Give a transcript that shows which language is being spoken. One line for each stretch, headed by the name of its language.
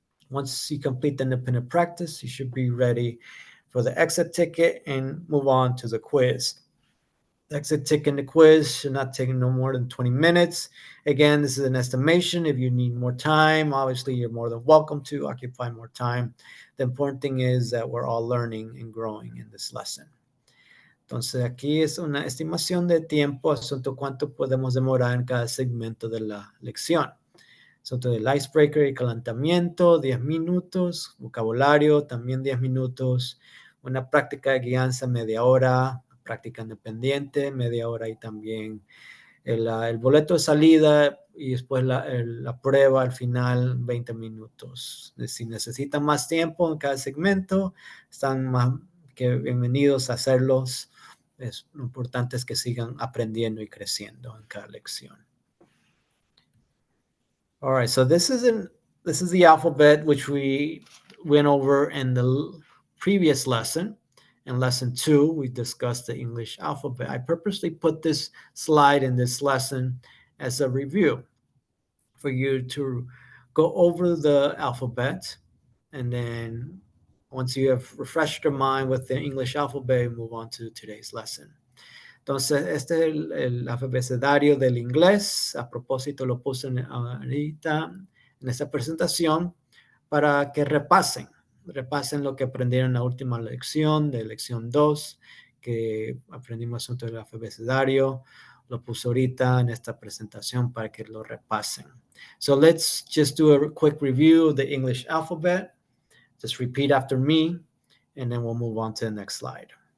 English: Once you complete the independent practice, you should be ready for the exit ticket and move on to the quiz. The exit ticket and the quiz should not take no more than 20 minutes. Again, this is an estimation. If you need more time, obviously you're more than welcome to occupy more time. The important thing is that we're all learning and growing in this lesson.
Spanish: Entonces aquí es una estimación de tiempo, asunto cuánto podemos demorar en cada segmento de la lección. Asunto del icebreaker y calentamiento, 10 minutos, vocabulario también 10 minutos, una práctica de guianza media hora, práctica independiente media hora y también el boleto de salida y después la prueba al final 20 minutos. Si necesitan más tiempo en cada segmento, están más que bienvenidos a hacerlos. Lo importante es que sigan aprendiendo y creciendo en cada lección.
English: All right, so this is the alphabet which we went over in the previous lesson. In lesson 2, we discussed the English alphabet. I purposely put this slide in this lesson as a review for you to go over the alphabet, and then once you have refreshed your mind with the English alphabet, move on to today's lesson.
Spanish: Entonces, este es el abecedario del inglés. A propósito, lo puse ahorita en esta presentación para que repasen lo que aprendieron en la última lección, de lección 2, que aprendimos asunto del abecedario. Lo puse ahorita en esta presentación para que lo repasen.
English: So let's just do a quick review of the English alphabet. Just repeat after me, and then we'll move on to the next slide.